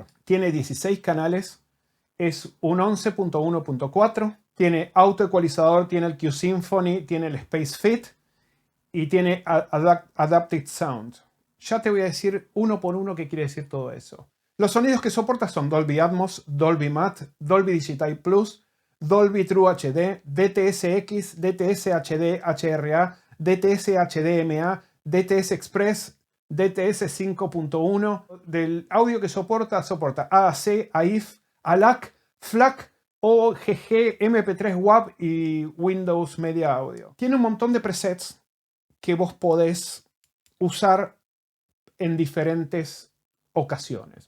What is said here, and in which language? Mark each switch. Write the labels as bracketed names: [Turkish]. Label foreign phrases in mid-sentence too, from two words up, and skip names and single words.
[Spanish] Tiene 16 canales. Es un 11.1.4. Tiene autoecualizador, tiene el Q-Symphony, tiene el Space Fit y tiene Adaptive Sound. Ya te voy a decir uno por uno qué quiere decir todo eso. Los sonidos que soporta son Dolby Atmos, Dolby Matt, Dolby Digital Plus, Dolby True HD, DTS-X, DTS HD HRA, DTS HDMA, DTS Express, DTS 5.1. Del audio que soporta AAC, AIF, ALAC, FLAC, OGG, MP3 WAV y Windows Media Audio. Tiene un montón de presets que vos podés usar en diferentes ocasiones.